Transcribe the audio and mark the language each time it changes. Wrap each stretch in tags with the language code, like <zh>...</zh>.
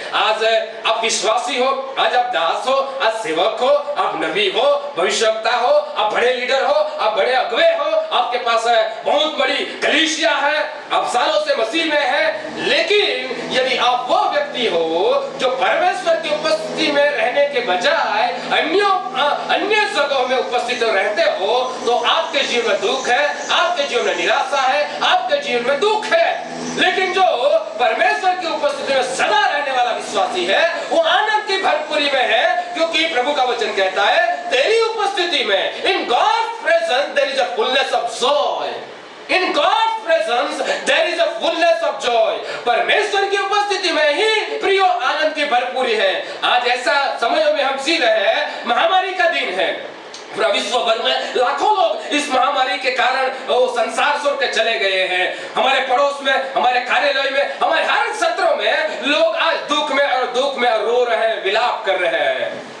<hi>आज आप विश्वासी हो, आज आप दास हो, आज सेवक हो, आप नबी हो, भविष्यवक्ता हो, आप बड़े लीडर हो, आप बड़े अगुवे हो, आपके पास बहुत बड़ी कलीसिया है, आप सालों से मसीह में है, लेकिन यदि आप वो व्यक्ति हो जो परमेश्वर की उपस्थिति में रहने के बजाय अन्य जगहों में उपस्थित रहते हो, तो आपके जीवन में दुख है, आपके जीवन में निराशा है, आपके जीवन में दुख है। लेकिन जो परमेश्वर की उपस्थिति में सदा रहने वाला विश्वासी है, वो आनंद की भरपूरी में है। क्योंकि प्रभु का वचन कहता है, तेरी उपस्थिति में,</hi> <en>In God's presence there is a fullness of joy. In God's presence there is a fullness of joy।</en> <hi>परमेश्वर की उपस्थिति में ही प्रियो आनंद की भरपूरी है। आज ऐसा समयों में हम जी रहे हैं, महामारी का दिन है, पूरा विश्व भर में लाखों लोग इस महामारी के कारण वो संसार छोड़ के चले गए हैं। हमारे पड़ोस में, हमारे कार्यालय में, हमारे हर क्षेत्रों में लोग आज दुख में रो रहे हैं, विलाप कर रहे हैं।</hi>